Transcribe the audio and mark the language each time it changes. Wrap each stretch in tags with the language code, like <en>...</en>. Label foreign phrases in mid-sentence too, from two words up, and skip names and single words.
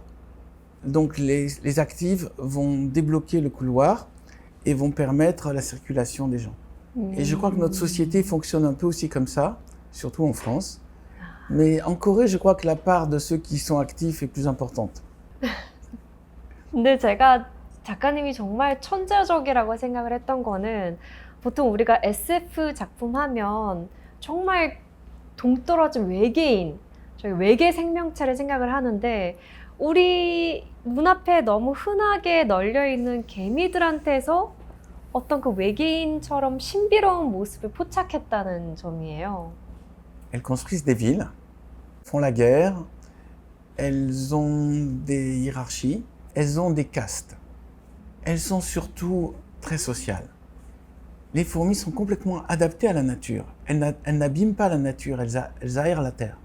<fr>Donc les actives vont débloquer le couloir et vont permettre la circulation des gens. Et je crois que notre société fonctionne un peu aussi comme ça, surtout en France. Mais en Corée, je crois que la part de ceux qui sont actifs est plus importante.</fr> <ko>근데 제가 작가님이 정말 천재적이라고 생각을 했던 거는 보통 우리가 SF 작품 하면 정말 동떨어진 외계인, 저희 외계 생명체를 생각을 하는데 우리 눈앞에 너무 흔하게 널려있는 개미들한테서 어떤 그 외계인처럼 신비로운 모습을 포착했다는 점이에요.</ko> <fr>Elles construisent des villes, font la guerre, elles ont des hiérarchies, elles ont des castes. Elles sont surtout très sociales. Les fourmis sont complètement adaptées à la nature. Elles n'abîment pas la nature, elles aèrent la terre.</fr>